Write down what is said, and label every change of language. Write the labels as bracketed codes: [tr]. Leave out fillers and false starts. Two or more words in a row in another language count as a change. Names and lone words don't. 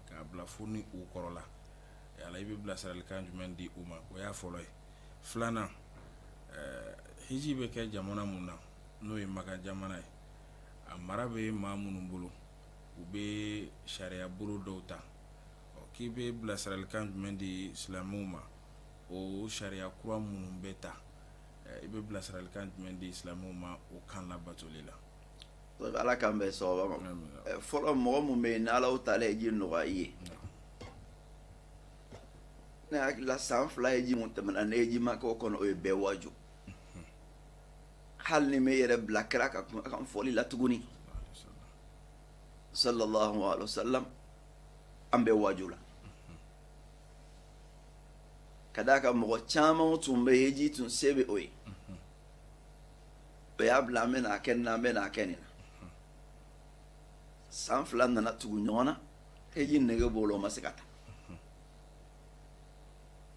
[bm] k'a bila fo ni u kɔrɔ la ala i bɛ bilasiralikan jumɛn di u ma o y'a fɔlɔ ye filanan hiji bɛ kɛ jamana mun na n'o ye maka jamana ye a mara bɛ maa minnu bolo u bɛ sariya bolo dɔw ta k'i bɛ bilasiralikan jumɛn di silamɛw ma o sariya kura minnu bɛ ta i bɛ bilasiralikan jumɛn di silamɛw ma o kan labatoli la ala k'an bɛn sababa ma fɔlɔ mɔgɔ mun bɛ yen ni ala ta'ala ye ji nɔgɔya i ye ne hakili la san 2 ye ji mun tɛmɛna ne ye ji ma kɛ o kɔnɔ o ye bɛɛ waju hali ni me yɛrɛ bila kira ka kan fɔli la tuguni [ar] sallallahu alaihi wasallam [bm] an bɛ waju la ka d'a kan mɔgɔ caman tun bɛ heji tun se bɛ o ye o y'a bila an bɛ n'a kɛ nin na an bɛ n'a kɛ nin na san 2 nana tugu ɲɔgɔn na heji nege b'o la o ma se ka taa